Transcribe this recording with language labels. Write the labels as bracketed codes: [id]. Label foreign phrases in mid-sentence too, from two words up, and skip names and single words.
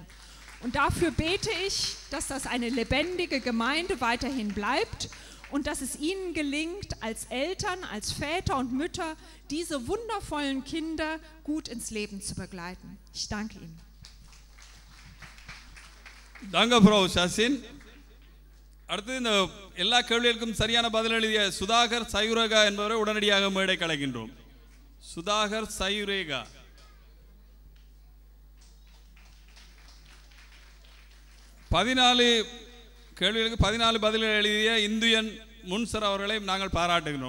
[de] Und dafür bete ich, dass das eine lebendige Gemeinde weiterhin bleibt und dass es Ihnen gelingt, als Eltern, als Väter und Mütter, diese wundervollen Kinder gut ins Leben zu begleiten. Ich danke Ihnen. Danke, Frau Shasin. [ta] அடுத்து இந்த எல்லா கேள்விகளுக்கும் சரியான பதில் எழுதிய சுதாகர் சயுரேகா என்பவரை உடனடியாக மேடை கலைக்கின்றோம். சுதாகர் சயுரேகா. 14 கேள்விகளுக்கு 14 பதில்கள் எழுதிய இந்துயன் முன்சர் அவர்களையும் நாங்கள் பாராட்டுகின்றோம்.